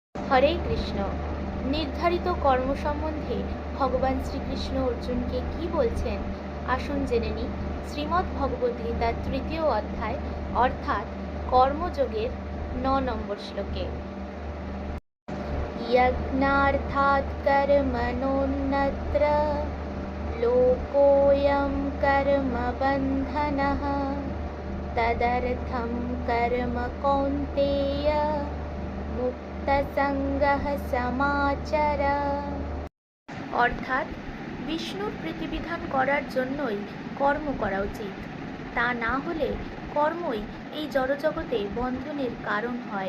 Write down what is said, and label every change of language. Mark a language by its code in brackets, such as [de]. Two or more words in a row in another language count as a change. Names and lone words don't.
[bn] হরে কৃষ্ণ। নির্ধারিত কর্ম সম্বন্ধে ভগবান শ্রীকৃষ্ণ অর্জুনকে কি বলছেন আসুন জেনে নিই শ্রীমদ্ ভগবদ্গীতার ৩য় অধ্যায় অর্থাৎ কর্মযোগের ৯ নম্বর শ্লোকে। [sa] यज्ञार्थात् कर्मणोऽन्यत्र लोकोऽयं कर्मबन्धनः तदर्थं कर्म कौन्तेय মুক্তসঙ্গঃ সমাচর। [bn] অর্থাৎ বিষ্ণুর প্রীতিবিধান করার জন্যই কর্ম করা উচিত, তা না হলে কর্মই এই জড়জগতে বন্ধনের কারণ হয়।